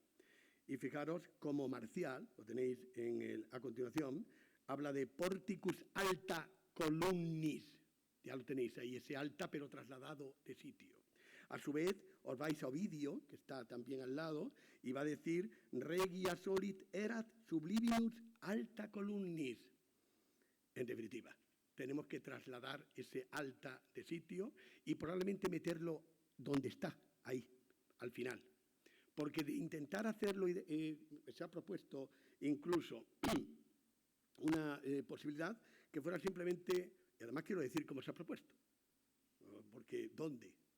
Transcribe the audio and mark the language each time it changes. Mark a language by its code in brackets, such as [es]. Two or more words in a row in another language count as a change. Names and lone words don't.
[es] Y fijaros como Marcial, lo tenéis a continuación, habla de [la] porticus alta columnis. [es] Ya lo tenéis ahí, ese alta pero trasladado de sitio. A su vez, os vais a Ovidio, que está también al lado, y va a decir [la] regia solit erat sublivimus alta columnis. [es] En definitiva, tenemos que trasladar ese alta de sitio y probablemente meterlo donde está, ahí, al final. Porque de intentar hacerlo, se ha propuesto incluso una posibilidad que fuera simplemente, y además quiero decir cómo se ha propuesto, porque ¿dónde?